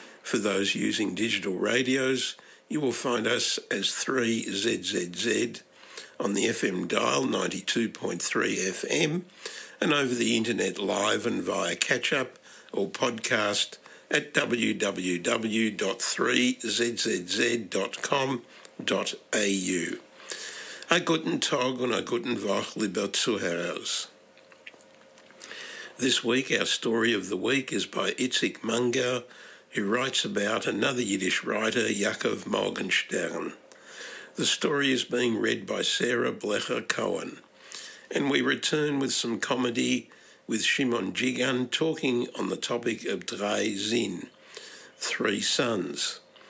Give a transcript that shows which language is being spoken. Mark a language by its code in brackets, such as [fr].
[en] For those using digital radios, you will find us as 3ZZZ on the FM dial 92.3 FM and over the internet live and via catch-up or podcast at www.3zzz.com.au. [de] Guten Tag und guten Woche, liebe Zuhörer. [en] This week, our story of the week is by Itzik Munger, who writes about another Yiddish writer, Yaakov Morgenstern. The story is being read by Sarah Blecher-Cohen. And we return with some comedy with Shimon Jigan talking on the topic of Drei Zinn, Three Sons.